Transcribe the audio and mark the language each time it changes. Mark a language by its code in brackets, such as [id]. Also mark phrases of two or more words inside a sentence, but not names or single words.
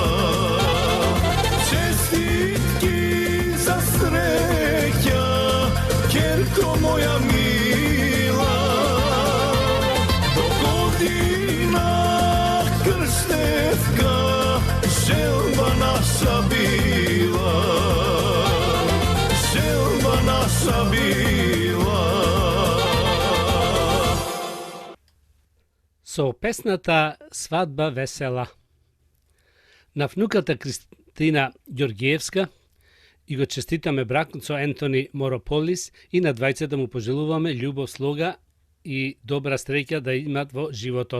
[mk] Честитки за среќа, ќерко моја мила, до година крштевка, желба наша била, желба наша била. Со песната Свадба весела на внуката Кристина Ѓоргиевска и го честитаме бракот со Ентони Морополис и на двајцата му пожелуваме љубов, слога и добра среќа да имат во животот.